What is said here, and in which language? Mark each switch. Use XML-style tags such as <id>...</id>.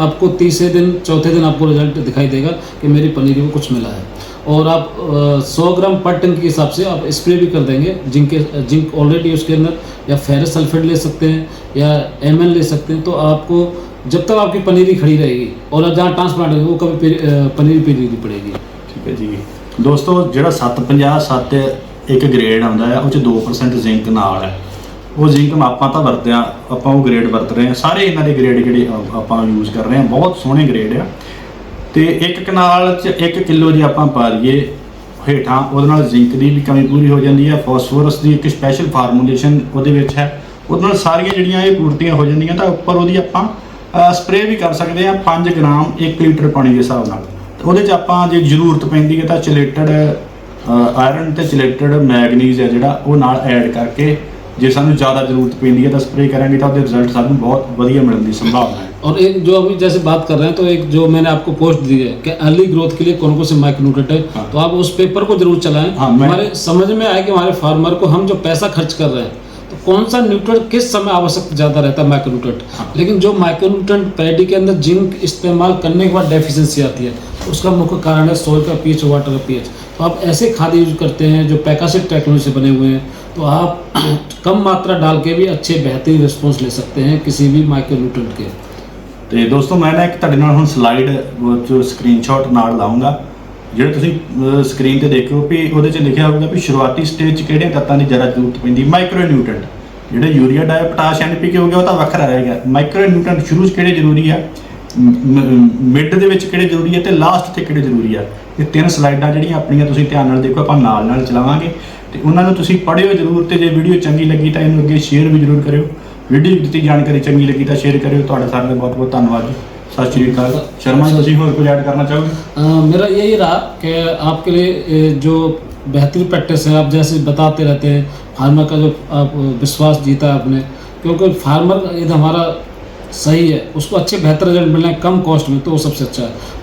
<hi>आपको तीसरे दिन चौथे दिन आपको रिजल्ट दिखाई देगा कि मेरी पनीरी में कुछ मिला है। और आप 100 ग्राम पर टन के हिसाब से आप स्प्रे भी कर देंगे। जिंक ऑलरेडी उसके अंदर, या फेरस सल्फेट ले सकते हैं या MN ले सकते हैं। तो आपको जब तक आपकी पनीरी खड़ी रहेगी और जहाँ ट्रांसप्लांट होगी वो कभी पनीरी पीली नहीं पड़ेगी। ठीक है जी दोस्तों,</hi> <pa>ਜਿਹੜਾ 750-7 ਇੱਕ ਗ੍ਰੇਡ ਆਉਂਦਾ ਹੈ ਉਹ 'ਚ 2% ਜ਼ਿੰਕ ਨਾਲ ਹੈ। ਉਹ ਜ਼ਿੰਕ ਆਪਾਂ ਤਾਂ ਵਰਤਿਆ, ਆਪਾਂ ਉਹ ਗ੍ਰੇਡ ਵਰਤ ਰਹੇ ਹਾਂ। ਸਾਰੇ ਇਹਨਾਂ ਦੇ ਗ੍ਰੇਡ ਜਿਹੜੇ ਆਪਾਂ ਯੂਜ਼ ਕਰ ਰਹੇ ਹਾਂ ਬਹੁਤ ਸੋਹਣੇ ਗ੍ਰੇਡ ਆ। ਤੇ ਇੱਕ ਕਨਾਲ 'ਚ 1 ਕਿਲੋ ਜੇ ਆਪਾਂ ਪਾ ਲਈਏ ਹੇਠਾਂ, ਉਹਦੇ ਨਾਲ ਜ਼ਿੰਕ ਦੀ ਵੀ ਕਮੀ ਪੂਰੀ ਹੋ ਜਾਂਦੀ ਹੈ। ਫਾਸਫੋਰਸ ਦੀ ਇੱਕ ਸਪੈਸ਼ਲ ਫਾਰਮੂਲੇਸ਼ਨ ਉਹਦੇ ਵਿੱਚ ਹੈ, ਉਹਦੇ ਨਾਲ ਸਾਰੀਆਂ ਜਿਹੜੀਆਂ ਇਹ ਪੂਰਤੀਆਂ ਹੋ ਜਾਂਦੀਆਂ। ਤਾਂ ਉੱਪਰ ਉਹਦੀ ਆਪਾਂ ਸਪਰੇਅ ਵੀ ਕਰ ਸਕਦੇ ਹਾਂ 5 ਗ੍ਰਾਮ 1 ਲੀਟਰ ਪਾਣੀ ਦੇ ਹਿਸਾਬ ਨਾਲ। ਉਹਦੇ 'ਚ ਆਪਾਂ ਜੇ ਜ਼ਰੂਰਤ ਪੈਂਦੀ ਹੈ ਤਾਂ ਚਿਲੇਟਡ ਆਇਰਨ ਤੇ ਚਿਲੇਟਡ ਮੈਗਨੀਜ਼ ਹੈ ਜਿਹੜਾ ਉਹ ਨਾਲ ਐਡ ਕਰਕੇ, ਜੇ ਸਾਨੂੰ ज़्यादा ਜ਼ਰੂरत ਪੈਂਦੀ ਹੈ ਤਾਂ ਸਪਰੇ ਕਰਾਂਗੇ ਤਾਂ ਉਹਦੇ ਰਿਜ਼ਲਟ ਸਾਨੂੰ बहुत ਵਧੀਆ ਮਿਲਣ ਦੀ संभावना है।</pa> <hi>और एक जो अभी जैसे बात कर रहे हैं, तो एक जो मैंने आपको पोस्ट दी है कि अर्ली ग्रोथ के लिए कौन कौन से माइक्रोन्यूट्रिएंट है, हाँ। तो आप उस पेपर को जरूर चलाएं। हाँ, हमारे समझ में आए कि हमारे फार्मर को हम जो पैसा खर्च कर रहे हैं तो कौन सा न्यूट्रिएंट किस समय आवश्यक ज़्यादा रहता है माइक्रोन्यूट्रिएंट। हाँ। लेकिन जो माइक्रोन्यूट्रिएंट पैडी के अंदर जिंक इस्तेमाल करने के बाद डेफिशिएंसी आती है, उसका मुख्य कारण है सॉइल का pH और वाटर का pH। तो तो आप ऐसे खाद यूज करते हैं जो पैकासिट टेक्नोलॉजी से बने हुए हैं, तो आप कम मात्रा डाल के भी अच्छे बेहतरीन रिस्पॉन्स ले सकते हैं किसी भी माइक्रोन्यूट्रेंट के। ਤੇ ਦੋਸਤੋ ਮੈਂ ਨਾ ਇੱਕ ਤੁਹਾਡੇ ਨਾਲ ਹੁਣ ਸਲਾਈਡ ਜੋ ਸਕਰੀਨਸ਼ਾਟ ਨਾਲ ਲਾਉਂਗਾ, ਜਿਹੜੇ ਤੁਸੀਂ ਸਕਰੀਨ ਤੇ ਦੇਖੋ ਵੀ ਉਹਦੇ 'ਚ ਲਿਖਿਆ ਹੋਊਗਾ ਵੀ ਸ਼ੁਰੂਆਤੀ ਸਟੇਜ 'ਚ ਕਿਹੜੀਆਂ ਤੱਤਾਂ ਦੀ ਜ਼ਿਆਦਾ ਜ਼ਰੂਰਤ ਪੈਂਦੀ। ਮਾਈਕਰੋ ਨਿਊਟ੍ਰੈਂਟ ਜਿਹੜੇ ਯੂਰੀਆ, ਡਾਈ, ਪੋਟਾਸ਼, NPK ਹੋ ਗਿਆ ਉਹ ਤਾਂ ਵੱਖਰਾ ਰਹੇਗਾ। ਮਾਈਕਰੋ ਨਿਊਟ੍ਰੈਂਟ ਸ਼ੁਰੂ 'ਚ ਕਿਹੜੇ ਜ਼ਰੂਰੀ ਆ, ਮਿਡ ਦੇ ਵਿੱਚ ਕਿਹੜੇ ਜ਼ਰੂਰੀ ਆ ਤੇ ਲਾਸਟ ਤੇ ਕਿਹੜੇ ਜ਼ਰੂਰੀ ਆ। ਇਹ ਤਿੰਨ ਸਲਾਈਡਾਂ ਜਿਹੜੀਆਂ ਆਪਣੀਆਂ ਤੁਸੀਂ ਧਿਆਨ ਨਾਲ ਦੇਖੋ, ਆਪਾਂ ਨਾਲ ਨਾਲ ਚਲਾਵਾਂਗੇ ਤੇ ਉਹਨਾਂ ਨੂੰ ਤੁਸੀਂ ਪੜ੍ਹਿਓ ਜ਼ਰੂਰ, ਤੇ ਜੇ ਵੀਡੀਓ ਚੰਗੀ ਲੱਗੀ ਤਾਂ ਇਹਨੂੰ ਅੱਗੇ ਸ਼ੇਅਰ ਵੀ ਜ਼ਰੂਰ ਕਰਿਓ। ਵੀਡੀਓ ਦਿੱਤੀ ਜਾਣਕਾਰੀ ਚੰਗੀ ਲੱਗੀ ਤਾਂ ਸ਼ੇਅਰ ਕਰਿਓ। ਤੁਹਾਡਾ ਸਾਰਿਆਂ ਦਾ ਬਹੁਤ ਬਹੁਤ ਧੰਨਵਾਦ ਜੀ। सत श्री अकाल। शर्मा जी, तुसीं होर कुछ ऐड करना चाहोगे? मेरा यही रहा कि आपके लिए जो बेहतरीन प्रैक्टिस है, आप जैसे बताते रहते हैं, फार्मर का जो आप विश्वास जीता है आपने, क्योंकि फार्मर यदि हमारा सही है, उसको अच्छे बेहतर रिजल्ट मिल रहे हैं कम कॉस्ट में, तो वो सबसे अच्छा है।</hi>